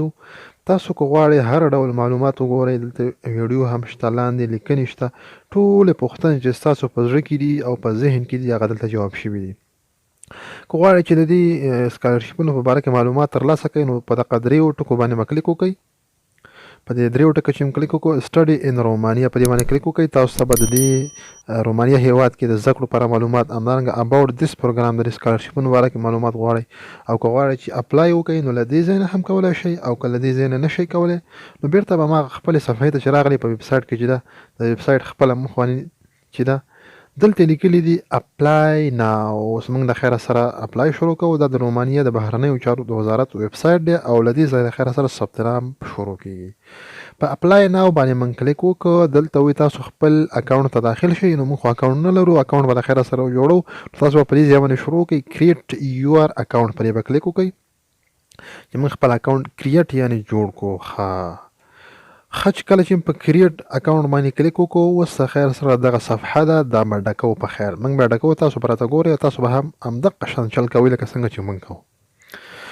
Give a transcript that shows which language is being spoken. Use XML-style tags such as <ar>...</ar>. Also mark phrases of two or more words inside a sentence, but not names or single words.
<ps>تاسو که غواړئ هر ډول معلومات وګورئ، دلته ویډیو هم شته، لاندې لیکنې شته، ټولې پوښتنې چې ستاسو په زړه کې دي او په ذهن کې دي هغه دلته جواب شوي دي. که غواړئ چې د دې سکالرشیپونو په باره کې معلومات ترلاسه کړئ، نو په دغه دریو ټکو باندې به کلیک وکړئ. په دې دریو ټکو چې کلیک وکړو،</ps> <en>study in Romania،</en> <ps>په دې باندې کلیک وکړئ. تاسو ته به د دې رومانیا هیواد کې د زده کړو لپاره معلومات، همدارنګه</ps> <en>about this program</en> <ps>د سکالرشیپونو باره کې معلومات غواړئ، او که غواړئ چې اپلای وکړئ نو له دې ځای نه هم کولی شئ، او که له دې ځای نه نشئ کولی نو بیرته به هماغه خپلې صفحې ته چې راغلی په ویب سایټ کې چې ده، د ویب سایټ خپله مخ باندې چې ده دلته لیکلي دي</ps> <en>apply now.</en> <ps>اوس موږ د خیره سره اپلای شروع کوو. دا د رومانیا د بهرنیو چارو د وزارت ویب سایټ دی او له دې ځای د خیره سره ثبت نام شروع کیږي. په</ps> <en>apply now</en> <ps>باندې موږ کلیک وکړو، دلته وایي تاسو خپل اکاونټ ته داخل شئ. نو موږ خو اکاونټ نه لرو، اکاونټ به د خیره سره جوړو. تاسو به په دې ځای باندې شروع کړئ</ps> <en>create your account،</en> <ps>په دې به کلیک وکړئ چې موږ خپل اکاونټ کریټ یعنې جوړ کړو. ښه، چې کله چې په</ps> <en>create account</en> <ps>باندې کلیک وکړو، اوس د خیر سره دغه صفحه ده، دا به ډکوو. په خیر موږ به ډکوو، تاسو به راته ګورئ، تاسو به هم همدغه شان چل کوئ لکه څنګه چې موږ کوو.</ps>